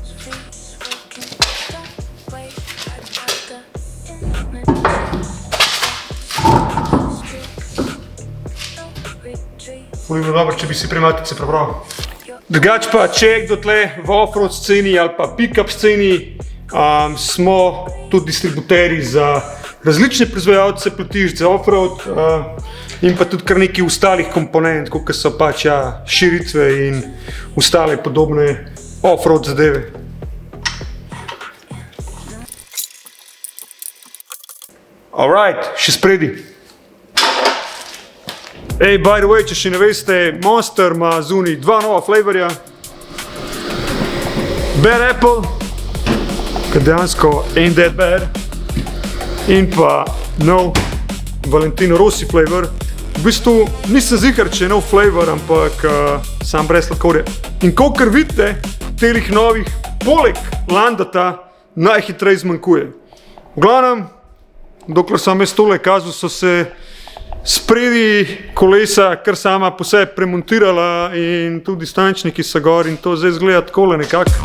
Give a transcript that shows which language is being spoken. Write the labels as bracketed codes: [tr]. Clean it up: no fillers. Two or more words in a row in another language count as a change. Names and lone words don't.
[sl] Ful bi bilo dobro, če bi si primatice prebral. Drugač pa, če je kdo tle v off-road sceni ali pa pick-up sceni, smo tudi distributeri za različne proizvajalce platišč za off-road in pa tudi kar nekaj ostalih komponent, kot so pač širitve in ostale podobne off-road zadeve. Alright, še spredi. Ej, [en] by the way, [sl] če še ne veste, Monster ima zunaj 2 nova flavorja. Bad Apple, ki dejansko [en] ain't that bad. [sl] In pa nov Valentino Rossi flavor. V bistvu nisem ziher, če je nov flavor, ampak sam brez sladkorja. In kolikor vidite, telih novih, poleg Landata, najhitreje zmanjkuje. V glavnem, dokler sem jaz tole kazal, so se spredi kolesa kar sama po sebi premontirala in tudi distančniki so gor in to zdaj izgleda takole nekako.